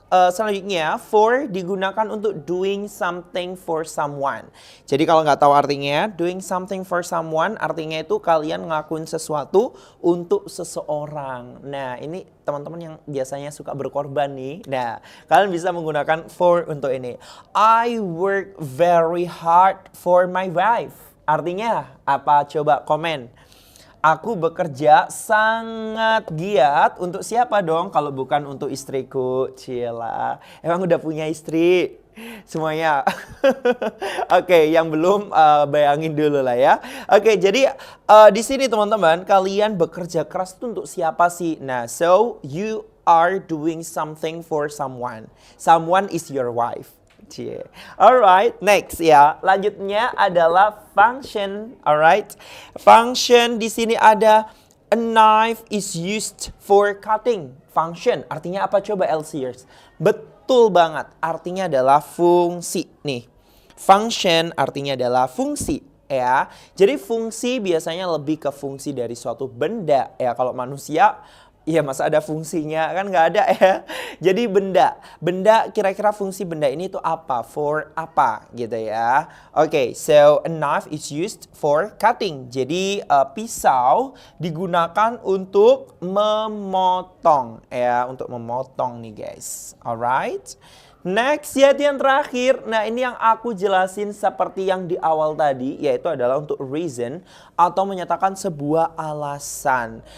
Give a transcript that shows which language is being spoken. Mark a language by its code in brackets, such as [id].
[id] selanjutnya, for digunakan untuk [en] doing something for someone. [id] Jadi kalau nggak tahu artinya, [en] doing something for someone [id] artinya itu kalian ngelakuin sesuatu untuk seseorang. Nah, ini teman-teman yang biasanya suka berkorban nih. Nah, kalian bisa menggunakan for untuk ini. [en] I work very hard for my wife. [id] Artinya apa? Coba komen. Aku bekerja sangat giat untuk siapa dong kalau bukan untuk istriku. Cila, emang udah punya istri semuanya? Oke, yang belum bayangin dulu lah ya. Oke, jadi di sini teman-teman, kalian bekerja keras itu untuk siapa sih? [en] Nah, so you are doing something for someone. Someone is your wife. Alright, next [id] ya. Lanjutnya adalah function. [en] Alright, function [id] di sini ada [en] a knife is used for cutting. [id] Function artinya apa coba LCers? Betul banget. Artinya adalah fungsi nih. Function artinya adalah fungsi. Ya, jadi fungsi biasanya lebih ke fungsi dari suatu benda. Ya, kalau manusia iya, masa ada fungsinya? Kan nggak ada ya. Jadi benda kira-kira fungsi benda ini tuh apa? For apa gitu ya. [en] Oke, so a knife is used for cutting. [id] Jadi pisau digunakan untuk memotong ya, untuk memotong nih guys. [en] Alright. [id] Next, yaitu yang terakhir. Nah, ini yang aku jelasin seperti yang di awal tadi, yaitu adalah untuk reason atau menyatakan sebuah alasan.